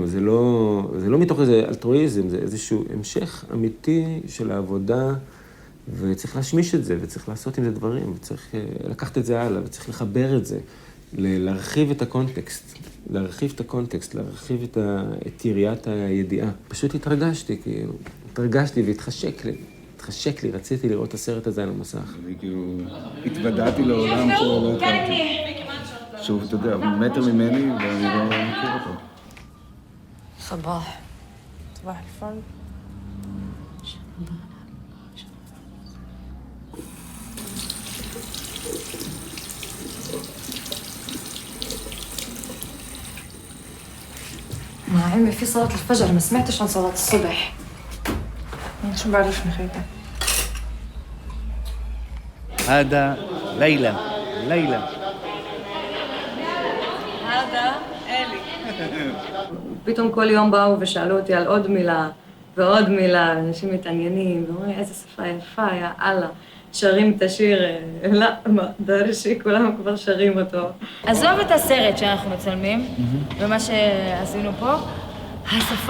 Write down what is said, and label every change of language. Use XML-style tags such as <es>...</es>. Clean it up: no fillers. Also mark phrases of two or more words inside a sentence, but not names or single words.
<he>זה לא מתוך איזה אלטרואיזם, זה איזשהו המשך אמיתי של העבודה, וצריך להשמיש את זה, וצריך לעשות עם זה דברים, וצריך לקחת את זה הלאה, וצריך לחבר את זה, להרחיב את הקונטקסט, להרחיב את יריעת הידיעה. פשוט התרגשתי והתחשק לי, רציתי לראות את הסרט הזה על המסך. אני כאילו התוודעתי לעולם שלא הכרתי. שוב, אתה יודע, מטר ממני ואני לא מכיר אותו.</he> <ar>صباح الفل. مع عمي في صلاة الفجر ما سمعتش عن صلاة الصبح. شو بعرفني خيتك؟ هذا ليلى. هذا إلي.</ar> <he>פתאום כל יום באו ושאלו אותי על עוד מילה ועוד מילה, אנשים מתעניינים, ואומרים איזה שפה יפה,</he> <ar>يا الله.</ar> <he>שרים את השיר, לא, מה, דרשי, כולם כבר שרים אותו. עזוב את הסרט שאנחנו מצלמים, ומה שעשינו פה, השפה.</he>